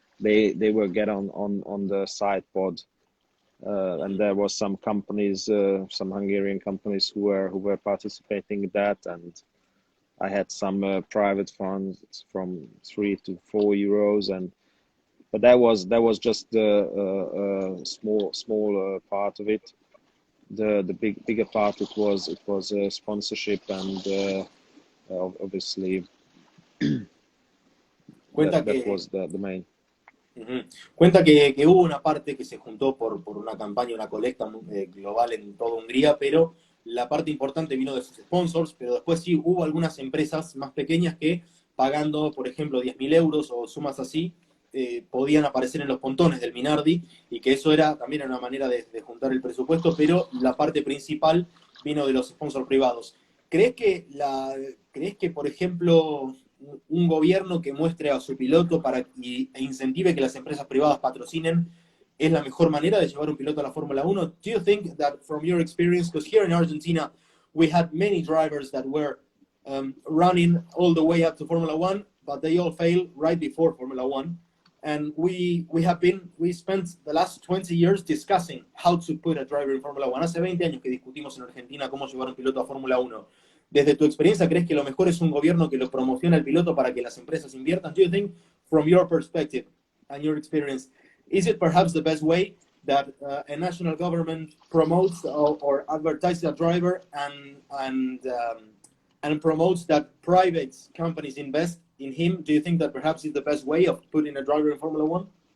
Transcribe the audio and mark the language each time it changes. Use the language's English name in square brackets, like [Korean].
[English] They were get on the side pod, and there was some companies, some Hungarian companies who were participating in that, and I had some private funds from 3 to 4 euros, but that was just the small part of it. The bigger part it was sponsorship and obviously that was the main. Uh-huh. [Spanish] Cuenta que hubo una parte que se juntó por una campaña, una colecta global en toda Hungría, pero la parte importante vino de sus sponsors, pero después sí hubo algunas empresas más pequeñas que pagando, por ejemplo, 10.000 euros o sumas así, podían aparecer en los pontones del Minardi, y que eso era también una manera de juntar el presupuesto, pero la parte principal vino de los sponsors privados. ¿Crees que, por ejemplo, un gobierno que muestre a su piloto e incentive que las empresas privadas patrocinen es la mejor manera de llevar un piloto a la Fórmula 1? [English] Do you think that from your experience, because here in Argentina we had many drivers that were running all the way up to Formula 1, but they all failed right before Formula 1. And we spent the last 20 years discussing how to put a driver in Formula 1. [Spanish] Hace 20 años que discutimos en Argentina cómo llevar un piloto a Fórmula 1. Desde tu experiencia, ¿crees que lo mejor es un gobierno que lo promocione al piloto para que las empresas inviertan? [English] Do you think, from your perspective and your experience, is it perhaps the best way that a national government promotes or advertises a driver and promotes that private companies invest in him? Do you think that perhaps it's the best way of putting a driver in Formula 1?